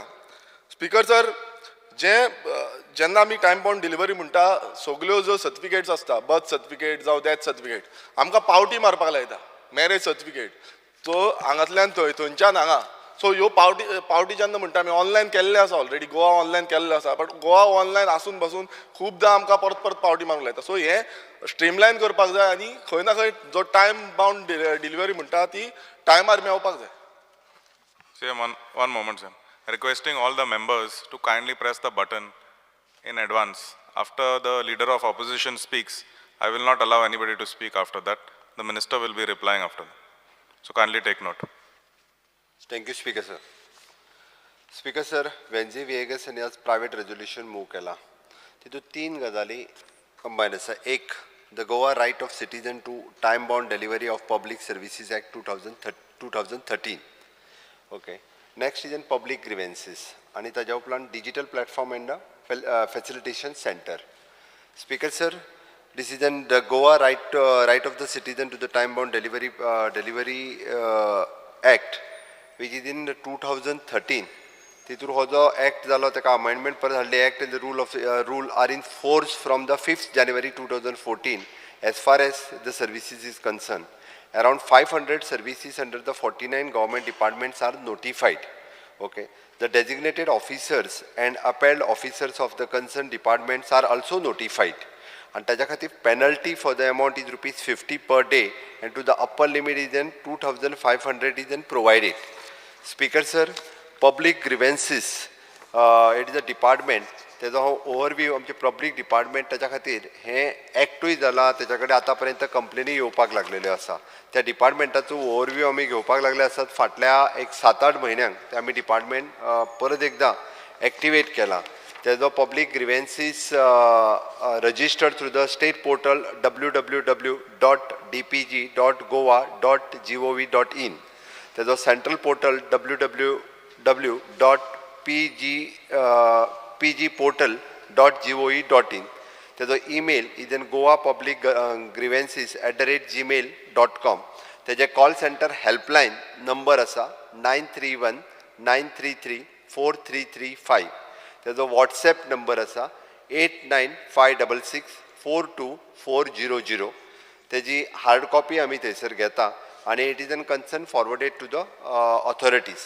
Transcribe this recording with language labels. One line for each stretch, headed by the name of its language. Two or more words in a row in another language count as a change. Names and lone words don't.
English: Speaker sir,
Konkani: जेन्ना आमी
English: time bound delivery
Konkani: म्हणटा, सगळ्यो ज्यो सर्टिफिकेट्स आसता,
English: birth certificate
Konkani: जावं
English: death certificate,
Konkani: आमकां पावटी मारपाक लायता,
English: marriage certificate, so
Konkani: हांगातल्यान थंयच्यान हांगा. सो ह्यो पावटी जेन्ना म्हणटा आमी ऑनलायन केल्ले आसा,
English: already Goa online
Konkani: केल्ले आसा,
English: but Goa online
Konkani: आसून बसून खुबदां आमकां परत परत पावटी मारूंक लायता. सो हे स्ट्रीमलायन करपाक जाय आनी खंय ना खंय जो
English: time bound delivery
Konkani: म्हणटा ती टायमार मेळपाक जाय.
English: One moment, sir. Requesting all the members to kindly press the button in advance. After the leader of opposition speaks, I will not allow anybody to speak after that. The minister will be replying after that. So kindly take note. Thank you, Speaker sir. Speaker sir,
Konkani: वेन्झी विएगस यांनी आज
English: private resolution move
Konkani: केला. तितून 3 गजाली कंबायन आसा.
English: एक, The Goa Right of Citizen to Time Bound Delivery of Public Services Act 2013.
Konkani: ओके.
English: next is in public grievances
Konkani: आणि ताज्या उपरांत
English: digital platform and facilitation centre. Speaker sir, this is in the Goa right of the citizen to the time bound delivery act, which is in 2013.
Konkani: तितूर हो जो ॲक्ट जालो ताका अमेंडमेंट परत हाडले.
English: act and the rule are in force from the 5th January 2014 as far as the services is concerned. Around 500 services under the 49 government departments are notified. Okay. The designated officers and appelled officers of the concerned departments are also notified. And
Konkani: ताज्या खातीर
English: penalty for the amount is ₹50 per day, and to the upper limit is then 2,500 is then provided. Speaker sir, public grievances, it is a department.
Konkani: तेजो ओवरव्यू आमचे
English: public department
Konkani: ताच्या खातीर हें एक्टूय जाला. तेच्या कडेन आतां पर्यंत कंप्लेनी येवपाक लागलेल्यो आसा. त्या डिपार्टमेंटाचो ओवरव्यू आमी घेवपाक लागले आसात. फाटल्या एक 7-8 म्हयन्यांक ते आमी डिपार्टमेंट परत एकदां एक्टिवेट केला.
English: तेजो public grievances registered through the state portal www.dpg.goa.gov.in. तेजो central portal www.pgportal.gov.in. तेजो email is in goapublicgrievances@gmail.com. तेजे call centre helpline number आसा 931-933-4335.
Konkani: तेजो व्हॉट्सएप नंबर आसा 8956642400.
English: तेजी hard copy
Konkani: आमी थंयसर घेता आनी
English: it is an concern forwarded to the authorities.